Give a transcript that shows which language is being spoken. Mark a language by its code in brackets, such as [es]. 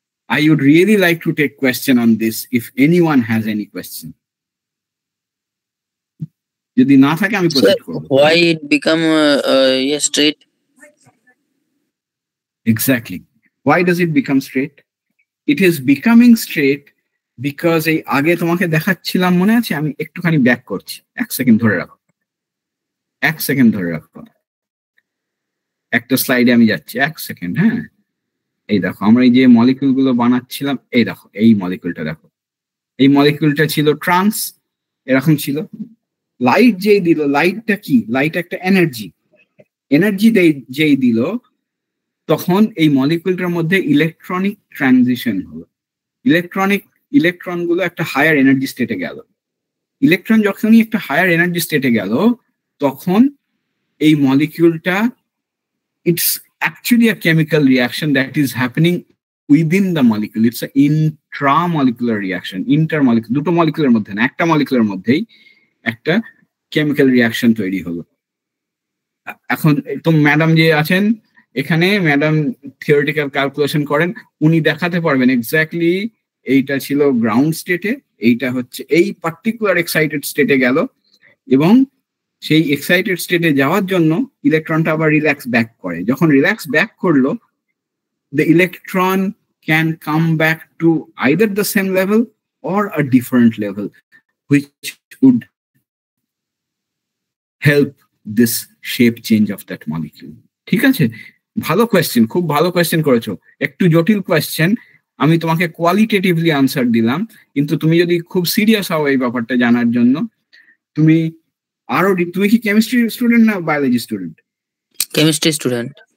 [en] I would really like to take question on this if anyone has any question. [bn] যদি না থাকে আমি proceed করব। [en] Why it become straight? Exactly. Why does it become straight? It is becoming straight because [bn] এই আগে তোমাকে দেখাচ্ছিলাম, মনে আছে? আমি একটুখানি ব্যাক করছি, 1 সেকেন্ড ধরে রাখো, 1 সেকেন্ড ধরে রাখো, একটা স্লাইডে আমি যাচ্ছি, 1 সেকেন্ড। হ্যাঁ, এই দেখো আমরা এই যে মলিকিউল গুলো বানাচ্ছিলাম, এই দেখো এই মলিকিউলটা দেখো, এই মলিকিউলটা ছিল ট্রান্স, এরকম ছিল। লাইট যেই দিল, লাইটটা কি, লাইট একটা এনার্জি যেই দিল, তখন এই মলিকিউলটার মধ্যে ইলেকট্রনিক ট্রানজিশন হলো। ইলেকট্রন গুলো একটা হায়ার এনার্জি স্টেটে গেল। ইলেকট্রন যখনই একটা হায়ার এনার্জি স্টেটে গেল, তখন এই মলিকিউলটা, [en] it's actually a chemical reaction that is happening within the molecule. It's an intramolecular reaction. [bn] Intermolecular, দুটো মলিকুলের মধ্যে না, একটা মলিকুলের মধ্যেই একটা কেমিক্যাল রিয়াকশন তৈরি হলো। এখন তো ম্যাডাম যে আছেন এখানে, ম্যাডাম থিওরিটিক্যাল ক্যালকুলেশন করেন, উনি দেখাতে পারবেন এক্স্যাক্টলি এইটা ছিল গ্রাউন্ড স্টেটে, এইটা হচ্ছে এই পার্টিকুলার এক্সাইটেড স্টেটে গেল, এবং সেই এক্সাইটেড স্টেটে যাওয়ার জন্য ইলেকট্রনটা আবার রিল্যাক্স ব্যাক করে। যখন রিল্যাক্স ব্যাক করলো, [en] the electron can come back to either the same level or a different level, which would help this shape change of that molecule. [bn] ঠিক আছে, ভালো কোয়েশ্চেন, খুব ভালো কোয়েশ্চেন করেছো। একটু জটিল কোয়েশ্চেন, আমি তোমাকে কোয়ালিটেটিভলি আনসার দিলাম, কিন্তু তুমি যদি খুব সিরিয়াস হও এই ব্যাপারটা জানার জন্য, তুমি কি কেমিস্ট্রি স্টুডেন্ট না বায়োলজি স্টুডেন্ট? Chemistry student.